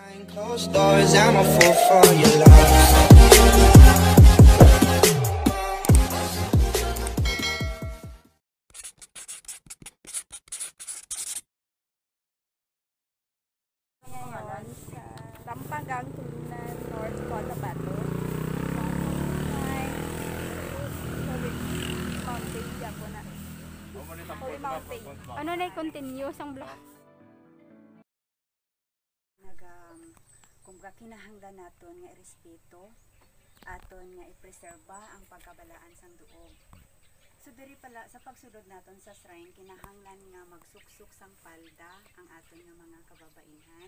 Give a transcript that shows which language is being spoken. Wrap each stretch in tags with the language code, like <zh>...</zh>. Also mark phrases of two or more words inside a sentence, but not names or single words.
<en>Closed doors, I'm a fool for your love.</en> <tl>Ngayon sa Lampagang, Tulunan, North Cotabato.</tl> <hil>Mountain po na. Holy Mountain. Ano na i-continue sang vlog? Kung kinahanglan naton nga irespeto, aton nga ipreserba ang pagkabalaan sang duog. So diri pala sa pagsulod naton sa shrine, kinahanglan nga magsuksok sang palda ang aton nga mga kababainhan.</hil>